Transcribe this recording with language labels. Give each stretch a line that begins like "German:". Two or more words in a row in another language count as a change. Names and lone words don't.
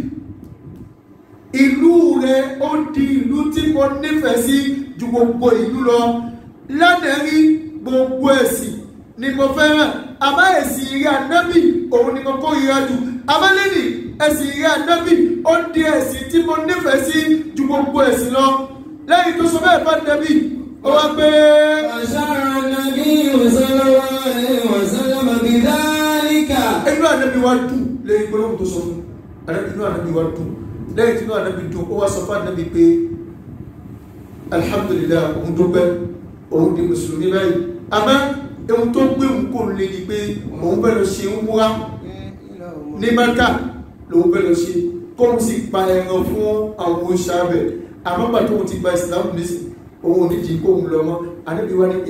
Yoruba: ìlú rẹ ó di ìlú tí mo nífẹ̀ẹ́ sí ju gbogbo ìlú lọ lánàá rí gbogbo ẹ̀sìn ni mo fẹ́ràn àmọ́ ẹ̀sìn ìrẹ́ Ànábì òun ni mo kórìíra jù àmọ́ lẹ́nìí ẹ̀sìn ìrẹ́ Ànábì ó di ẹ̀sìn tí mo nífẹ̀ẹ́ sí ju gbogbo ẹ̀sìn lọ lẹ́yìn tó sọ bẹ́ẹ̀ bá Ànábì ó wá pé
Arabic: أشار النبي صلى الله عليه وسلم بذلك.
Yoruba: inú Ànábì wá dùn lẹ́yìn gbólóhùn tó sọ fún inú Ànábì wá dùn lẹ́yìn tí inú Ànábì dùn ó wá sọ fún Ànábì pé alhamdulillah òun tó pẹ́ òun di mùsùlùmí báyìí àmọ́ ohun tó gbé òun kò lè ní pé òun bẹ́ẹ̀ lọ ṣe ń múra ní Mẹ́kà lòun bẹ́ẹ̀ lọ ṣe kóun sì pa ẹran fún àwọn oṣàbẹ̀ àmọ́ gbà tóun ti gba ìsìlámù nísìn òun ò ní di kóun lọ mọ́ Ànábì wá ní ìyá